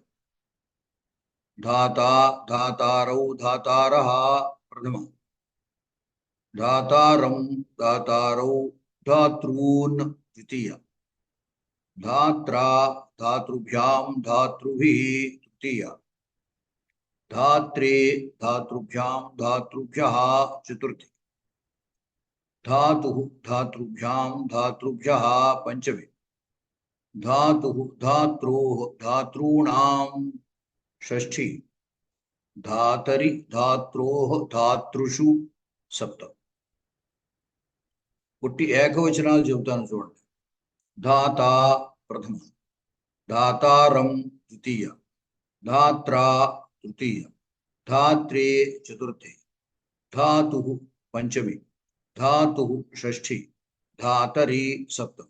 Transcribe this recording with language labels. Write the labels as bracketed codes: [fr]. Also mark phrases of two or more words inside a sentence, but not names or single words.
[sa] ధాత, ధాతారౌ, ధాతారః ప్రథమ, ధాతారం, ధాతారౌ, ధాతృన్ ద్వితీయ, ధాత్రా, ధాతృభ్యాం, ధాతృభిః తృతీయ, धात्रे धातृभ्यां धातृभ्यः चतुर्थी, धातुः धातृभ्यां धातृभ्यः पंचमी, धातुः धात्रोः धातॄणां षष्ठी, धातरि धात्रोः धातृषु सप्तमी. [te] పుట్టి ఏకవచనాలు చెబుతాను చూడండి. [sa] ధాత ప్రథమ, ధాతారం ద్వితీయ, ధాత్రా తృతీయ, ధాత్రే చతుర్థి, ధాతు పంచమి, ధాతు షష్ఠి, ధాతరి సప్తమి.